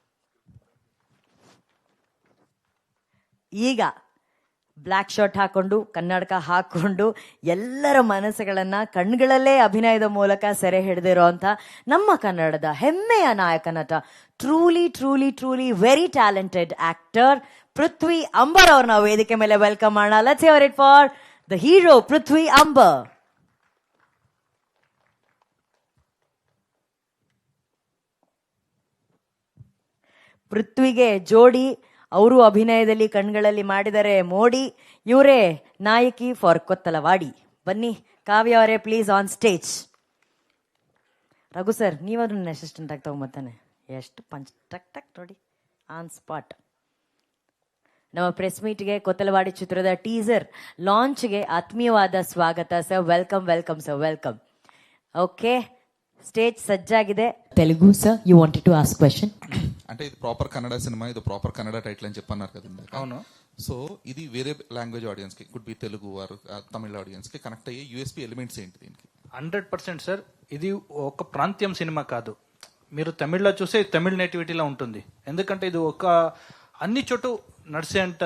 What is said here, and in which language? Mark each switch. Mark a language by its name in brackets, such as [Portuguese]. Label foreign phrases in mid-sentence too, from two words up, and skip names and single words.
[Kannada] ಈಗ [English] black shirt [Kannada] ಹಾಕೊಂಡು, ಕನ್ನಡಕ ಹಾಕೊಂಡು, ಎಲ್ಲರ ಮನಸ್ಸುಗಳನ್ನ ಕಣ್ಗಳಲ್ಲೇ ಅಭಿನಯದ ಮೂಲಕ ಸೆರೆ ಹಿಡಿದಿರೋ ಅಂತ ನಮ್ಮ ಕನ್ನಡದ ಹೆಮ್ಮೆಯ ನಾಯಕ ನಟ, [English] truly truly truly very talented actor [Kannada] ಪೃಥ್ವಿ ಅಂಬರ್ ಅವ್ರನ್ನ ವೇದಿಕೆ ಮೇಲೆ ವೆಲ್ಕಮ್ ಮಾಡೋಣ. [English] Let's hear it for the hero Prithvi Ambar. [Kannada] ಪೃಥ್ವಿಗೆ ಜೋಡಿ ಅವರು ಅಭಿನಯದಲ್ಲಿ ಕಣ್ಗಳಲ್ಲಿ ಮಾಡಿದರೆ ಮೋಡಿ. ಇವರೇ ನಾಯಕಿ ಫಾರ್ ಕೊತ್ತಲವಾಡಿ. ಬನ್ನಿ ಕಾವ್ಯ ಅವರೇ [English] please on stage. [Kannada] ರಘು ಸರ್, ನೀವಾದ್ರೂ ಅಸಿಸ್ಟೆಂಟ್ ಆಗಿ ತಗೊಂಬತ್ತಾನೆ. ಎಷ್ಟು ಪಂಚ್ ಟಕ್ ಟಕ್ ನೋಡಿ, [English] on spot. [Kannada] ನಮ್ಮ [English] press meet [Kannada] ಕೊತ್ತಲವಾಡಿ ಚಿತ್ರದ [English] teaser launch [Kannada] ಆತ್ಮೀಯವಾದ ಸ್ವಾಗತ ಸರ್. [English] Welcome welcome sir, welcome. Okay, stage ಸಜ್ಜಾಗಿದೆ. [Kannada] ತೆಲುಗು ಸರ್, [English] You wanted to ask question. [Telugu] అంటే ఇది ప్రాపర్ కన్నడ సినిమా, ఇది ప్రాపర్ కన్నడ టైటిల్ అని చెప్పన్నారు కదండి. అవును. సో ఇది వేరే [English] language audience [Telugu] కి, [English] could be Telugu or Tamil audience [Telugu] కి కనెక్ట్ అయ్యే [English] USP elements [Telugu] ఏంటి దీనికి? 100% సార్, ఇది ఒక ప్రాంతీయం సినిమా కాదు. మీరు తమిళ్లో చూసే తమిళ నేటివిటీలో ఉంటుంది. ఎందుకంటే ఇది ఒక అన్ని చోటు నడిసే అంట.